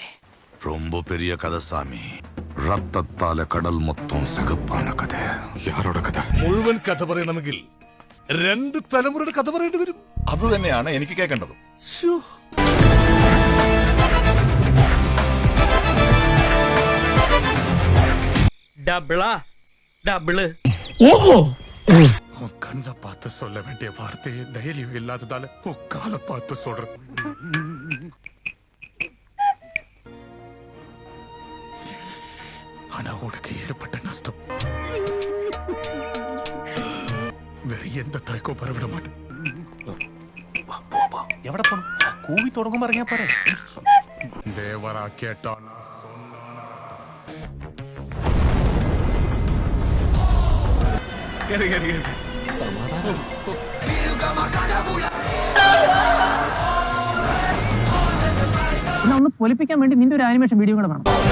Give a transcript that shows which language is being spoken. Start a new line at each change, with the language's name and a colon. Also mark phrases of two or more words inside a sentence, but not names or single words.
Tamil: ரொம்ப பெரிய கதை சாமி. ரத்தத்தால கடல் மொத்தம் சிகப்பான കഥ. யாரோட കഥ?
Malayalam: മുഴുവൻ കഥ പറയണമെങ്കിൽ 2 തലമുറയുടെ കഥ പറയേണ്ടി വരും. അത് തന്നെയാണ് എനിക്ക് കേൾക്കേണ്ടത്.
Tamil: கண்ணை பார்த்து சொல்ல வேண்டிய வார்த்தையை தைரியம் இல்லாததால காலை பார்த்து சொல்றேன். ஆனா உனக்கு ஏற்பட்ட நஷ்டம் வேற எந்த தாய்க்கும் பரவிட மாட்டேன்.
Malayalam: എവിടെ പോണം? കൂവി തുടങ്ങുമ്പോ ഇറങ്ങിയാ പോരെ. ദേവറാ കേട്ടാ ഒന്ന് പൊലിപ്പിക്കാൻ വേണ്ടി നിന്റെ ഒരു ആനിമേഷൻ വീഡിയോ കൂടെ വേണം.